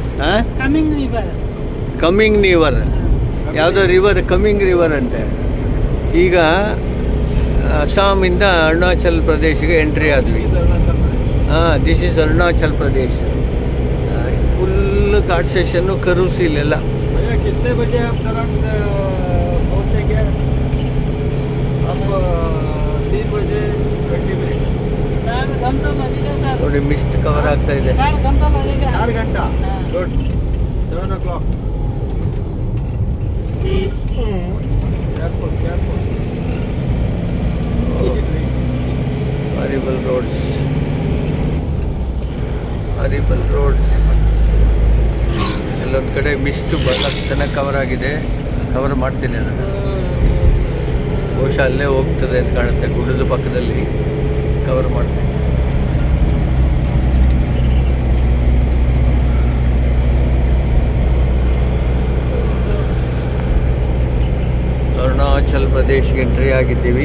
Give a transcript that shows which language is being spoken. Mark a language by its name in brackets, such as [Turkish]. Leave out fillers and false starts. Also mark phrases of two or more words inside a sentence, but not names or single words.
[English] coming river. ಯಾವುದೋ river coming river ಅಂತೆ. [Kannada] ಈಗ ಅಸ್ಸಾಮಿಂದ ಅರುಣಾಚಲ್ ಪ್ರದೇಶಗೆ ಎಂಟ್ರಿ ಆದ್ವಿ. [English] this is [Kannada] ಅರುಣಾಚಲ್ ಪ್ರದೇಶ್. ಫುಲ್ ಘಾಟ್ ಸೆಷನ್ನು ಕರುಸ್ ಇಲ್ಲೆಲ್ಲ. [Hindi] कितने बजे आप दरंग पहुँचेंगे? आप 3 बजे 20 मिनट. [Kannada] ನೋಡಿ [English] mist cover [Kannada] ಆಗ್ತಾ ಇದೆ. [Hindi] 4 घंटा. [English] गुड. 7 o'clock. Careful, careful. Horrible roads. Horrible roads. [Kannada] ಎಲ್ಲೊಂದು ಕಡೆ ಮಿಸ್ಟ್ ಬಹಳ ಚೆನ್ನಾಗಿ ಕವರ್ ಆಗಿದೆ. ಕವರ್ ಮಾಡ್ತೀನಿ ಅದನ್ನು. ಬಹುಶಃ ಅಲ್ಲೇ ಹೋಗ್ತದೆ ಅಂತ ಕಾಣುತ್ತೆ. ಗುಡ್ಡದ ಪಕ್ಕದಲ್ಲಿ ಕವರ್ ಮಾಡ್ತೀನಿ. ಅರುಣಾಚಲ್ ಪ್ರದೇಶ್ಗೆ ಎಂಟ್ರಿ ಆಗಿದ್ದೀವಿ.